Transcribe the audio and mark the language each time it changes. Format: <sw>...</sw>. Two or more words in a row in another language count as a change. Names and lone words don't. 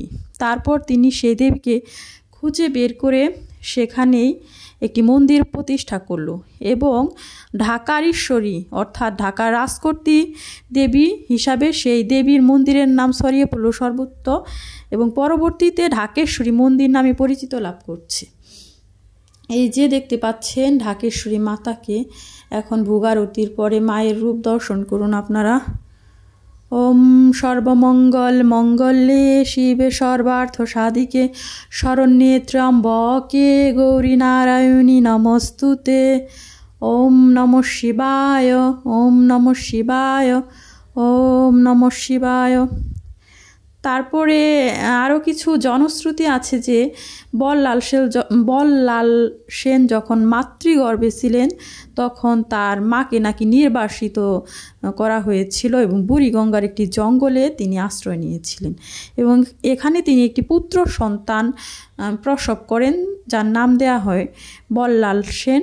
<bn>তারপর তিনি সেই দেবীকে খুঁজে বের করে সেখানেই একটি মন্দির প্রতিষ্ঠা করল এবং ঢাকার ঈশ্বরী অর্থাৎ ঢাকার রাজকর্ত্রী দেবী হিসাবে সেই দেবীর মন্দিরের নাম ছড়িয়ে পড়ল সর্বত্র এবং পরবর্তীতে ঢাকেশ্বরী মন্দির নামে পরিচিত লাভ করছে। এই যে দেখতে পাচ্ছেন ঢাকেশ্বরী মাতাকে, এখন ভোগ আরতির পরে মায়ের রূপ দর্শন করুন আপনারা।</bn> <sa>ওম সর্বমঙ্গল মঙ্গলে শিবে সর্বার্থ সাধিকে শরণ্যে ত্র্যম্বকে গৌরী নারায়ণী নমস্তুতে। ওম নমঃ শিবায়, ওম নমঃ শিবায়, ওম নমঃ শিবায়।</sa> <bn>তারপরে আরও কিছু জনশ্রুতি আছে যে বল্লাল সেন যখন মাতৃগর্ভে ছিলেন তখন তার মাকে নাকি নির্বাসিত করা হয়েছিল এবং বুড়িগঙ্গার একটি জঙ্গলে তিনি আশ্রয় নিয়েছিলেন এবং এখানে তিনি একটি পুত্র সন্তান প্রসব করেন, যার নাম দেয়া হয় বল্লাল সেন।</bn>